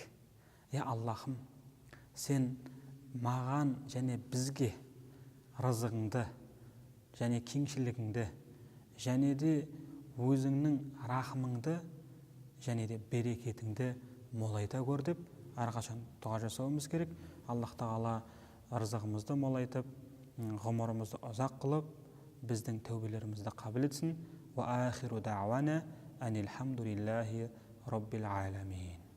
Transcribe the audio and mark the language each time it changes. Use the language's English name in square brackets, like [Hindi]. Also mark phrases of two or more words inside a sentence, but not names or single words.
[Kazakh] Я Аллахым, сен маған және бізге рызығыңды және кеңшілігіңді, және де өзіңнің рахымыңды және де берекетіңді молайта көр деп әрқашан дұға жасауымыз керек. Аллах тағала рызығымызды молайтып, ғұмырымызды ұзақ қылып, біздің тәубелерімізді қабыл етсін. [Arabic] وآخر دعوانا أن الحمد لله رب العالمين.